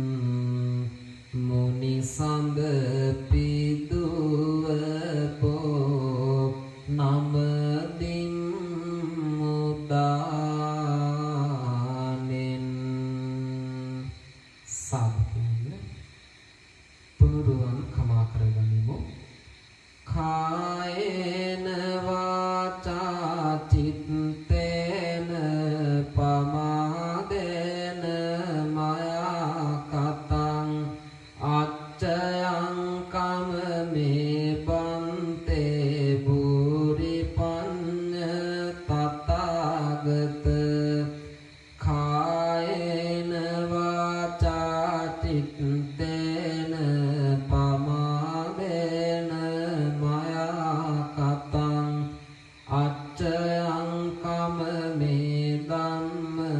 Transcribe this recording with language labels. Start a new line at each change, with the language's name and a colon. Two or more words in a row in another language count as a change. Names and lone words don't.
Sinhala: මුනි සඳ පිදුවපෝ නමදින් මුදානෙන් සාධකයන්න තුනුරුවන් කමා කරගනිමු.
Pali: කායේන වාචා චිත්තේන පමාදේන මයා කතං අච්චයං කමමේ බන්තේ බුරි පඤ්ඤ තථාගත කායේන වාචා චිත්තේන පමාදේන මයා කතං අච්චයං කමමේ ධම්ම